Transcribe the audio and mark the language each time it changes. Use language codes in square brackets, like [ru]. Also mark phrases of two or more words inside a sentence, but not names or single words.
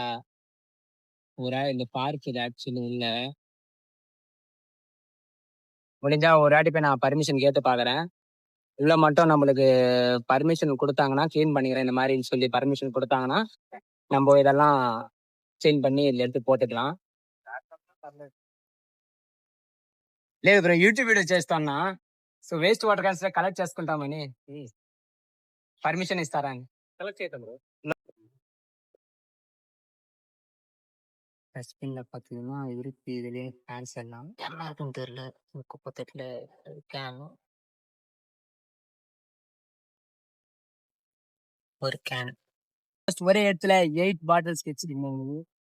[ta] இந்த பார்க் இது ஆக்சுவலி இல்ல. முடிஞ்சா ஒரு வாட்டி போய் நான் பர்மிஷன் கேட்டு பாக்குறேன். உள்ள மட்டும் நம்மளுக்கு பர்மிஷன் கொடுத்தாங்கன்னா கிளீன் பண்ணிக்கிறேன் இந்த மாதிரின்னு சொல்லி பர்மிஷன் கொடுத்தாங்கன்னா நம்ம இதெல்லாம் கிளீன் பண்ணி இதுல எடுத்து போட்டுக்கலாம். [te] లేదు బ్రో, [en] YouTube video [te] చేస్తానా. సో [en] waste water cans [te] కలెక్ట్ చేసుకుంటామని పర్మిషన్ ఇస్తారా అని కలెక్ట్ చేద్దాం బ్రో. [ta] டஸ்ட்பின்ல பார்த்தீங்கன்னா இருக்கு, இதுலேயே கேன்ஸ் எல்லாம் என்ன இருக்குன்னு தெரியல. குப்பை தட்டில் கேன், ஒரு கேன், ஒரே இடத்துல 8 பாட்டில்ஸ் வச்சிருக்கீங்க.